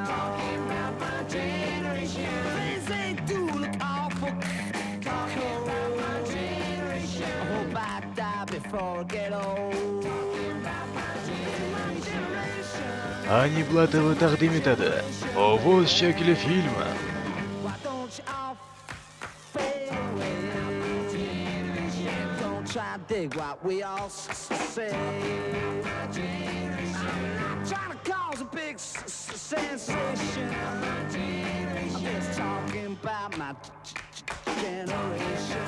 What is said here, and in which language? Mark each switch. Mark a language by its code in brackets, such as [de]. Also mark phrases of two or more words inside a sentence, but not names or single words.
[en] Talking about my generation. Things they do look awful. Talking about my generation. I hope I die before I get old. Talking about my generation. [uz] Ani Blatova taqdim etadi. Ovoz shakli filmi. [en] Why don't you all fade away? Don't try to dig what we all say. Trying to cause a big sensation. I'm just talking about my generation.